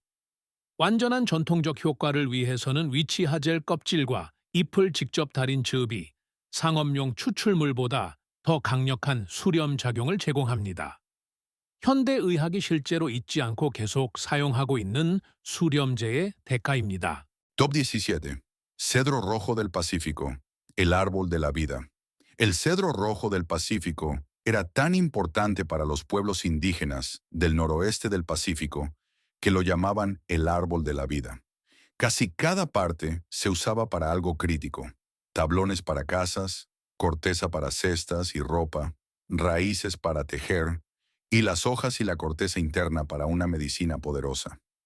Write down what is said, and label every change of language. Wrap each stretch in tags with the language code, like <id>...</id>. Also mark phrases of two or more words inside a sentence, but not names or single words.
<ko>완전한 전통적 효과를 위해서는 위치하젤 껍질과 잎을 직접 달인 즙이 상업용 추출물보다 더 강력한 수렴 작용을 제공합니다. 현대의학이 실제로 잊지 않고 계속 사용하고 있는 수렴제의 대가입니다.</ko> <en>Top 17.</en> <es>Cedro rojo del Pacífico, el árbol de la vida. El cedro rojo del Pacífico era tan importante para los pueblos indígenas del noroeste del Pacífico que lo llamaban el árbol de la vida. Casi cada parte se usaba para algo crítico: tablones para casas, corteza para cestas y ropa, raíces para tejer, y las hojas y la corteza interna para una medicina poderosa.</es>